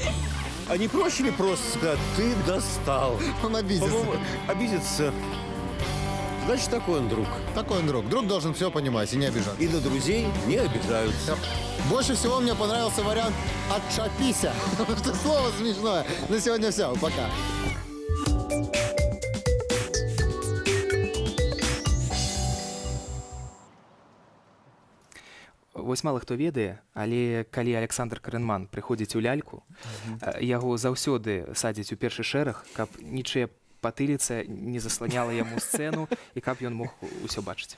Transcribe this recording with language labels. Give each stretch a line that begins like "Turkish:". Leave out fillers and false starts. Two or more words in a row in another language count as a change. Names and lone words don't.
Russian: А не проще ли просто сказать, ты достал? Он обидится. По-моему, обидится. Значит, такой он друг. Такой он друг. Друг должен все понимать и не обижаться. И на друзей не обижаются. Больше всего мне понравился вариант «отшапися». Потому что слово смешное. На сегодня все. Пока.
Belarusian: Вось мала хто ведае, але калі Александр Карэнман прыходзіць у ляльку, яго заўсёды садзяць у першы шэраг, каб нічыя патыліца не засланяла яму сцэну і каб ён мог усё бачыць.